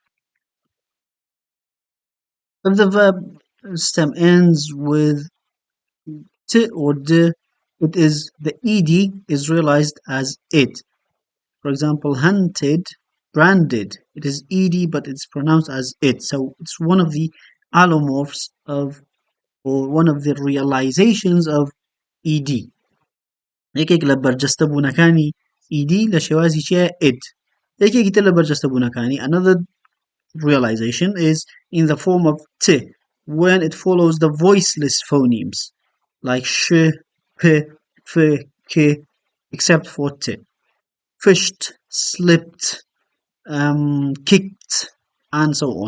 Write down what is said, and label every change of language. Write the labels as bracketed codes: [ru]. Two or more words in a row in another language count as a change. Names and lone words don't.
[en] If the verb stem ends with t or d, it is the ed is realized as it. For example, hunted, branded. It is ed, but it's pronounced as it. So it's one of the allomorphs of, or one of the realizations of ed. [ckb] یەکێک لە بەرجەستە بوونەکانی ed لە شێوازی چیە id. یەکێکی تر لە بەرجەستە بوونەکانی [en] another realization is in the form of t when it follows the voiceless phonemes like sh, p, f, k, except for t. Fished, slipped, kicked, and so on.